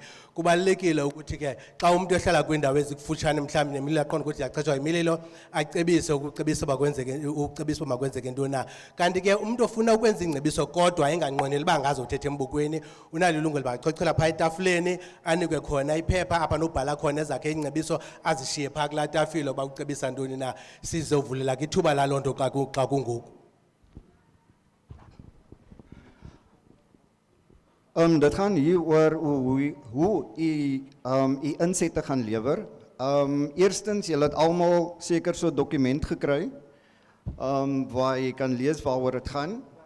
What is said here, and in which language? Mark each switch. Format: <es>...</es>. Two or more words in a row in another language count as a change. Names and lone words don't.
<xh>Kubalulekile ukuthi ke xa umuntu ehlala kwiindawo ezikufutshane mhlawumbi nemililo aqonda ukuthi yacatshwa yimililo acebise ukucebisa makwenzeke ntoni na. Kanti ke umuntu ofuna ukwenza ingcebiso kodwa enganqweneli uba ngazothetha embukweni unalo ilungelo uba acocola phaa etafuleni anikwe khona iphepha apha nobhala khona ezakhe ingcebiso azishiye phaa kulaa tafile uba ucebisa ntoni na. Sizovulela ke ithuba laloo nto xa kungoku.</xh> <af>Dit gaan hier oor hoe u insette gaan lewer. Eerstens, julle het almal seker so 'n dokument gekry waar jy kan lees waaroor dit gaan.</af>